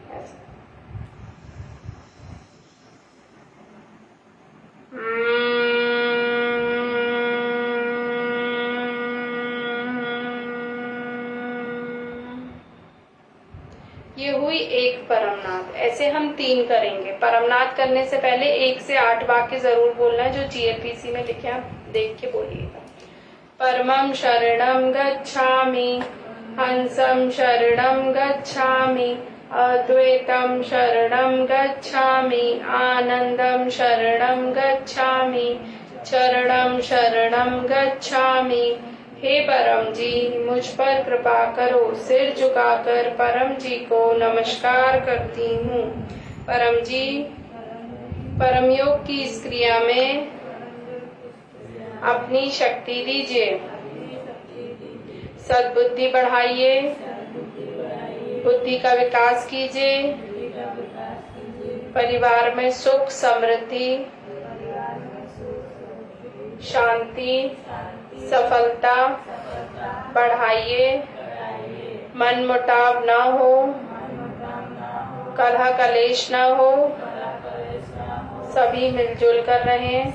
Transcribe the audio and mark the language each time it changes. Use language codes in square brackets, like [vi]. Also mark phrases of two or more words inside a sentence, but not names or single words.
[hi] ये हुई एक परमनाद। ऐसे हम 3 करेंगे। परमनाद करने से पहले 1 से 8 वाक्य जरूर बोलना है जो GLPC में लिखे, आप देख के बोलिएगा। [sa] परमं शरणं गच्छामि, हंसं शरणं गच्छामि, अद्वैतं शरणं गच्छामि, आनंदं शरणं गच्छामि, चरणं शरणं गच्छामि, [hi] हे परम जी, मुझ पर कृपा करो। सिर झुकाकर परम जी को नमस्कार करती हूँ। परम जी, परम योग की इस क्रिया में अपनी शक्ति दीजिए, सद्बुद्धि बढ़ाइए, बुद्धि का विकास कीजिए, परिवार में सुख समृद्धि शांति सफलता बढ़ाइए, मन मुटाव न हो, कलह कलेश न हो, सभी मिलजुल कर रहें।